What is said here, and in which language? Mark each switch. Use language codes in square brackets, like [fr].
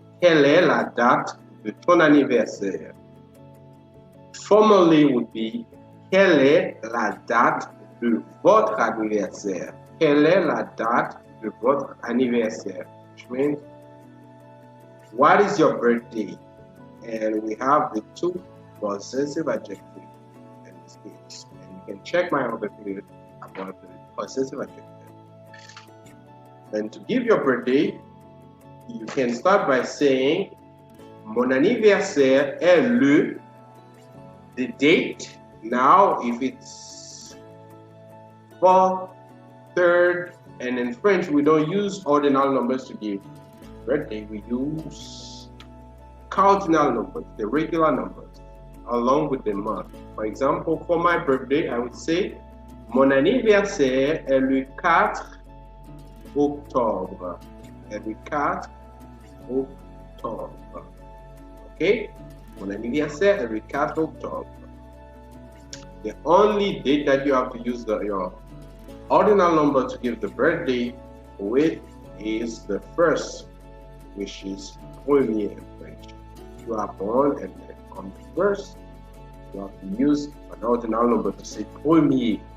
[fr] Quelle est la date de ton anniversaire? [en] Formally would be, [fr] quelle est la date de votre anniversaire? Quelle est la date de votre anniversaire? [en] Which means, what is your birthday? And we have the two possessive adjectives in this case. And you can check my other video about the possessive adjective. And to give your birthday, you can start by saying [fr] mon anniversaire est le, [en] the date. Now, if it's 4th, 3rd, and in French, we don't use ordinal numbers to give birthday. We use cardinal numbers, the regular numbers, along with the month. For example, for my birthday, I would say, [fr] mon anniversaire est le 4 octobre. Est le 4 octobre. Okay? Mon anniversaire est le 4 octobre. [en] The only date that you have to use your ordinal number to give the birthday with is the first, which is premier in French. You are born and then on the first, you have to use an ordinal number to say premier.